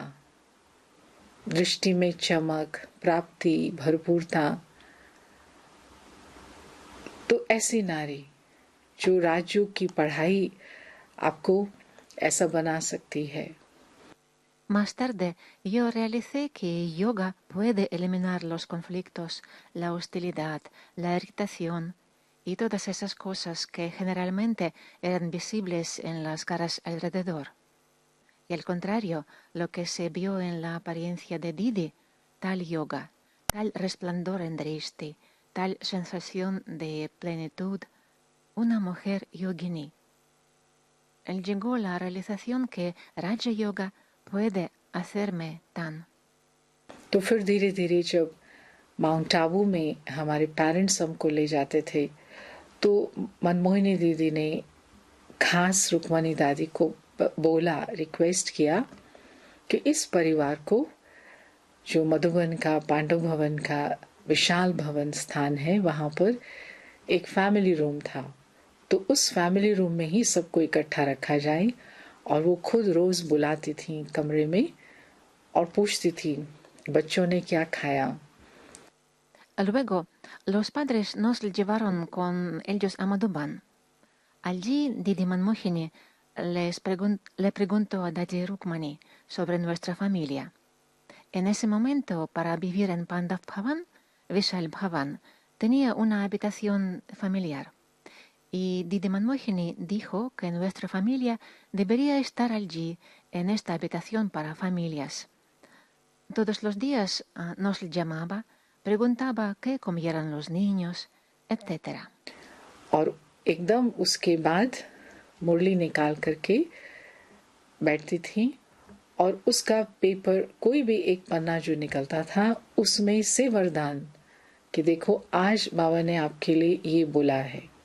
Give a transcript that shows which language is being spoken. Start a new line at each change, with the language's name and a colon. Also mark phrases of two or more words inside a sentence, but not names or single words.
Hindi: दृष्टि में चमक, प्राप्ति, भरपूरता। तो ऐसी नारी जो राजयोग की पढ़ाई आपको ऐसा बना सकती है।
Spanish: Más tarde, yo realicé que yoga puede eliminar los conflictos, la hostilidad, la irritación y todas esas cosas que generalmente eran visibles en las caras alrededor. y al contrario, lo que se vio en la apariencia de Didi, tal yoga, tal resplandor en Drishti, tal sensación de plenitud, una mujer yogini. Él llegó a la realización que Raja Yoga puede hacerme tan.
Hindi: तो फिर धीरे धीरे जब माउंट आबू में हमारे पेरेंट्स हमको ले जाते थे तो मनमोहिनी दीदी ने खास रुक्मणी दादी को बोला, रिक्वेस्ट किया कि इस परिवार को, जो मधुबन का पांडव भवन का विशाल भवन स्थान है, वहां पर एक
English: family room
Hindi: था, तो उस
English: family room
Hindi: में ही सबको इकट्ठा रखा जाए। और वो खुद रोज बुलाती थी कमरे में और पूछती थी बच्चों ने क्या खाया।
Spanish: Luego, los padres nos llevaron con ellos a Madhuban. Allí Didi Manmohini le preguntó a Dadi Rukmani sobre nuestra familia. En ese momento, para vivir en Pandav Bhavan, Vishal Bhavan tenía una habitación familiar. Y Didi Manmohini dijo que nuestra familia debería estar allí, en esta habitación para familias. Todos los días nos llamaba, preguntaba qué comieran los niños, etc.
Hindi: और एकदम उसके बाद मुरली निकाल करके बैठती थी और उसका पेपर, कोई भी एक पन्ना जो निकलता था उसमें से वरदान कि देखो आज बाबा ने आपके लिए ये बोला है।